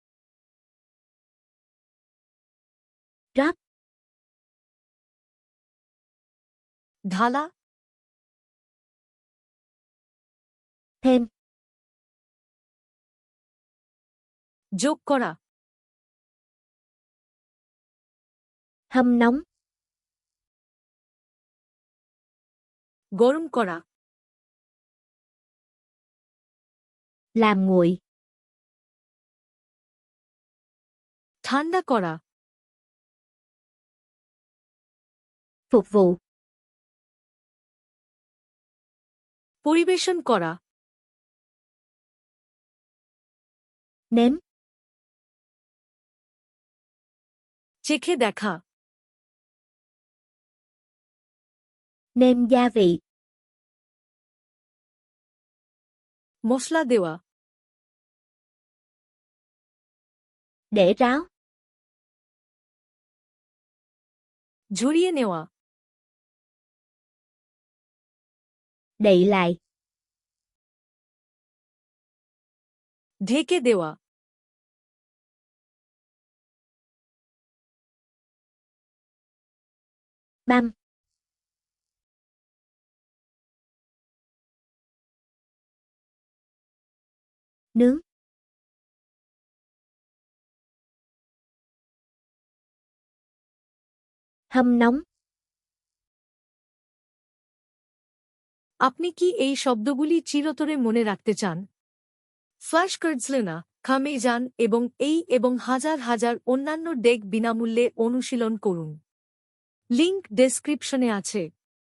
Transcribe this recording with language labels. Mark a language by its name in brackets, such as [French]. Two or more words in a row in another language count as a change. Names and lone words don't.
[Vietnamese] rót, [Bangla] ঢালা, [Vietnamese] thêm, [Bangla] যোগ করা, [Vietnamese] hâm nóng, [Bangla] গরম করা, [Vietnamese] làm nguội, [Bangla] ঠান্ডা করা, [Vietnamese] phục vụ, [Bangla] পরিবেশন করা, [Vietnamese] nếm, [Bangla] চেখে দেখা, [Vietnamese] nêm gia vị, [Bangla] মশলা দেওয়া, [Vietnamese] để ráo, [Bangla] ঝরিয়ে নেওয়া, [Vietnamese] đậy lại, [Bangla] ঢেকে দেওয়া, [Vietnamese] băm, nướng, hâm nóng, [Bangla] আপনি কি এই শব্দগুলি চিরতরে মনে রাখতে চান? ফ্ল্যাশ কার্ডসলে না খামে যান এবং এই এবং হাজার হাজার অন্যান্য ডেক বিনামূল্যে অনুশীলন করুন। [English] link description [Bangla] আছে।